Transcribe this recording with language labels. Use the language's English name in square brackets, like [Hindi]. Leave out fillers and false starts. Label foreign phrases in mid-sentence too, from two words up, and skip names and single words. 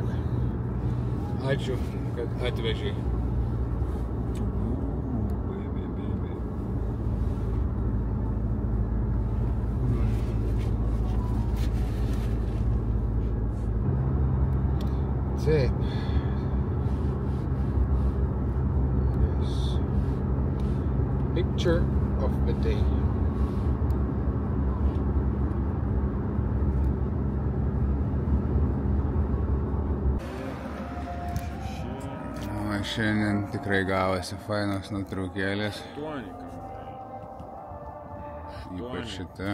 [Lithuanian] Ačiū, kad atvežiai. Taip. [English] Yes. Picture of the day. [Lithuanian] Šiandien tikrai gavosi fainos nuotraukėlės. Ypač šita.